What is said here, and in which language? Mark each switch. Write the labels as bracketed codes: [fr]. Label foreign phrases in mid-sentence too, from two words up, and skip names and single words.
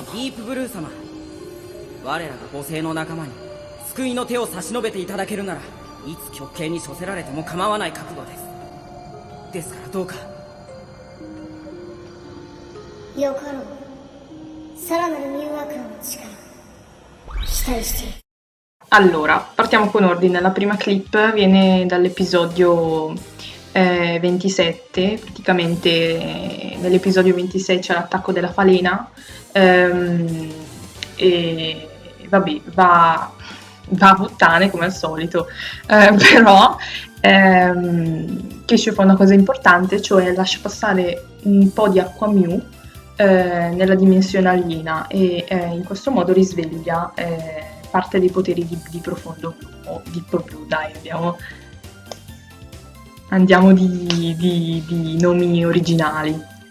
[ja] ディープブルー様、我らが母性の仲間に救いの手を差し伸べていただけるなら、いつ極刑に処せられても構わない覚悟です。ですからどうか。よかろう。さらなるミュウアクアの力期待している。 [it] Allora, partiamo con ordine. La prima clip viene dall'episodio 27, praticamente nell'episodio 26 c'è l'attacco della falena, e vabbè, va a puttane come al solito, però Kishu fa una cosa importante, cioè lascia passare un po' di acqua Mew nella dimensione aliena e in questo modo risveglia parte dei poteri di profondo blu, o di pro blu, dai, andiamo di nomi originali.